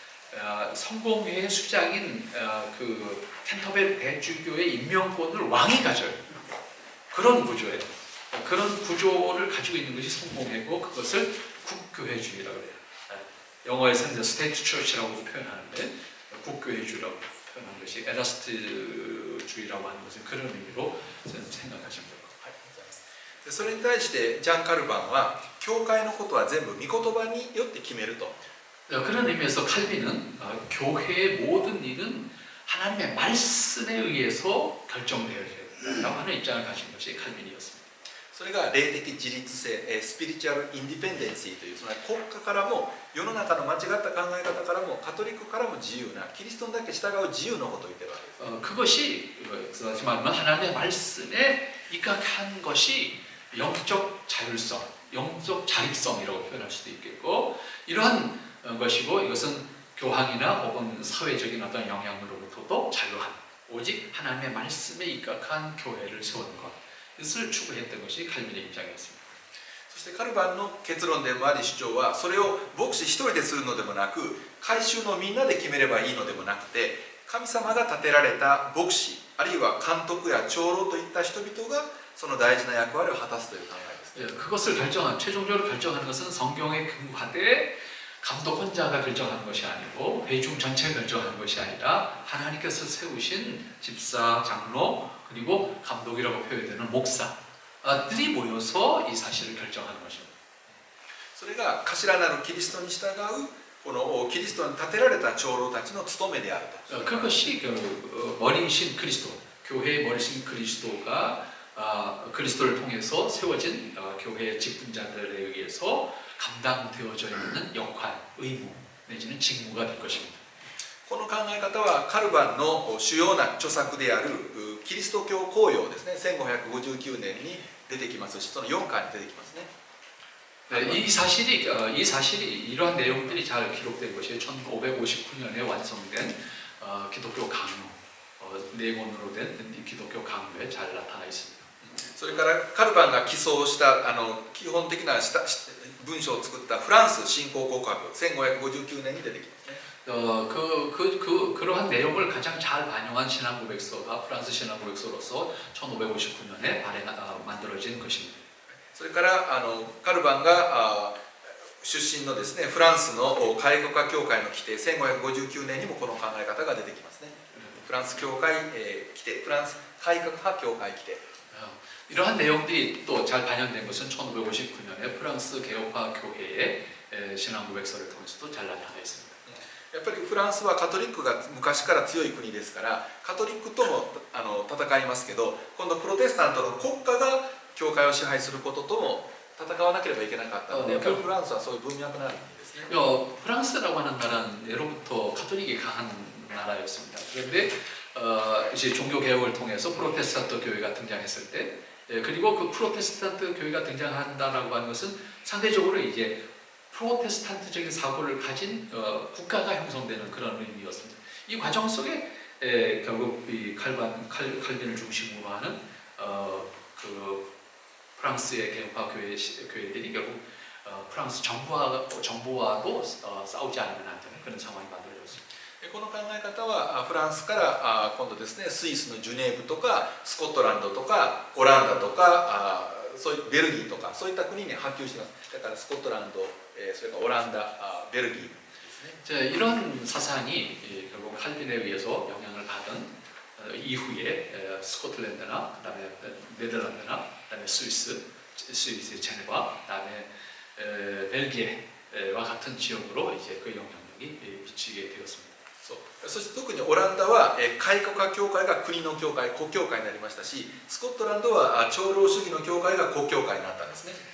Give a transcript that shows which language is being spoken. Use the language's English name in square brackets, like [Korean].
[Korean] 그러니까 성공회의 수장인 그 캔터베리 대주교의 임명권을 왕이 가져요. 그런 구조예요. 그런 구조를 가지고 있는 것이 성공회고, 그것을 국교회주의라고 해요. 영어에서는 이제 스테이트 처치라고 표현하는데 국교회주의라고 표현한 것이 에라스트주의라고 하는 것은 그런 의미로 생각하시면 될 것 같아요. [Japanese] それに対してジャン・カルバンは教会のことは全部御言葉によって決めると。 [Korean] 그런 의미에서 칼빈은 교회의 모든 일은 하나님의 말씀에 의해서 결정되어야 된다고 하는 입장을 가진 것이 칼빈이었습니다. [Japanese] それが霊的自立性、スピリチュアルインディペンデンシーという、その国家からも世の中の間違った考え方からもカトリックからも自由な、キリストにだけ従う自由のことを言ってるわけです。 [Korean] 그것이 하나님의 말씀에 입각한 것이 영적 자율성, 영적 자립성이라고 표현할 수도 있겠고, 이러한 것이고, 이것은 교황이나 혹은 사회적인 어떤 영향으로부터도 자유한, 오직 하나님의 말씀에 입각한 교회를 세우는 것, 이것을 추구했던 것이 칼빈의 입장이었습니다. [Japanese] そしてカルバンの結論でもあり主張は、それを牧師一人でするのでもなく、改宗のみんなで決めればいいのでもなくて、神様が立てられた牧師、あるいは監督や長老といった人々がその大事な役割を果たすという考えです。 [Korean] 그것을 최종적으로 결정하는 것은 성경에 근거하되 감독 혼자가 결정하는 것이 아니고 회중 전체가 결정하는 것이 아니라 하나님께서 세우신 집사, 장로, 그리고 감독이라고 표현되는 목사들이 모여서 이 사실을 결정하는 것입니다. [Japanese] それが頭なるキリストに従うこのキリストに立てられた長老たちの務めであると。 [Korean] 그것이 머리이신 그리스도, 교회의 머리이신 그리스도가 그리스도를 통해서 세워진 교회의 직분자들에 의해서 감당되어져 있는 역할, 의무 내지는 직무가 될 것입니다. [Japanese] この考え方はカルバンの主要な著作であるキリスト教公用ですね、1559年に出てきますし、その4巻に出てきますね。 [Korean] 이 사실이 이러한 내용들이 잘 기록된 것이 1559년에 완성된 기독교 강요, 네 권으로 된 기독교 강요에 잘 나타나 있습니다. [Japanese] それからカルバンが起草した基本的な文章を作ったフランス信仰告白、1559年に出てきますね。 [Korean] 그러한 내용을 가장 잘 반영한 신앙고백서가 프랑스 신앙고백서로서 1559년에 만들어진 것입니다. [Japanese] それからカルバンが出身のですね、フランスの改革派教会の規定、1559年にもこの考え方が出てきますね。フランス教会規定、フランス改革派教会規定。 [Korean] 이러한 내용들이 또 잘 반영된 것은 1559년에 프랑스 개혁파 교회의 신앙고백서를 통해서도 잘 나타나 있습니다. [Japanese] やっぱりフランスはカトリックが昔から強い国ですから、カトリックとも戦いますけど、今度プロテスタントの国家が教会を支配することとも戦わなければいけなかったので、やっぱりフランスはそういう文脈なんですね。 [Korean] 프랑스라고 하는 나라는 예로부터 가톨릭이 강한 나라였습니다. 그런데 이제 종교 개혁을 통해서 프로테스탄트 교회가 등장했을 때, 그리고 그 프로테스탄트 교회가 등장한다라고 하는 것은 상대적으로 이제 프로테스탄트적인 사고를 가진 국가가 형성되는 그런 의미였습니다. 이 과정 속에 결국 이 칼빈을 중심으로 하는 그 프랑스의 개혁파 교회들이 결국 프랑스 정부와도 싸우지 않으면 안 되는 그런 상황이 만들어졌습니다. [Japanese] この考え方はフランスから今度ですね、スイスのジュネーブとかスコットランドとかオランダとかそういうベルギーとかそういった国に波及しています。だからスコットランド、それからオランダ、ベルギーですね。 [Korean] 이런 사상이 결국 칼빈에 의해서 영향을 받은 이후에 스코틀랜드나 그다음에 네덜란드나 그다음에 스위스의 제네바, 그다음에 벨기에와 같은 지역으로 이제 그 영향력이 미치게 되었습니다. [Japanese] そして特にオランダは改革派教会が国の教会、国教会になりましたし、スコットランドは長老主義の教会が国教会になったんですね。